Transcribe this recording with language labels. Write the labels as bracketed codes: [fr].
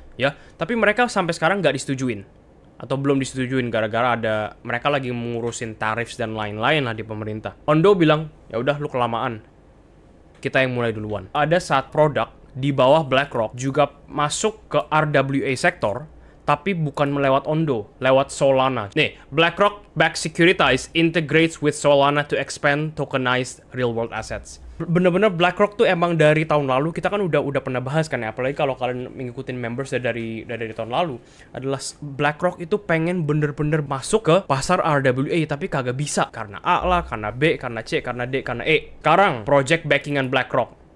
[id] Ya, tapi mereka sampai sekarang nggak disetujuin. Atau belum disetujuin, gara-gara mereka lagi mengurusin tarif dan lain-lain lah di pemerintah. Ondo bilang, ya udah lu kelamaan. Kita yang mulai duluan. Ada saat produk di bawah BlackRock juga masuk ke RWA sektor, tapi bukan melewat Ondo, lewat Solana. [en] Nih, BlackRock Backed Securities integrates with Solana to expand tokenized real-world assets. [id] Bener-bener BlackRock tuh emang dari tahun lalu, kita kan udah pernah bahas kan ya, apalagi kalau kalian mengikutin members dari tahun lalu, adalah BlackRock itu pengen bener-bener masuk ke pasar RWA, tapi kagak bisa. Karena A lah, karena B, karena C, karena D, karena E. Sekarang, project backingan BlackRock.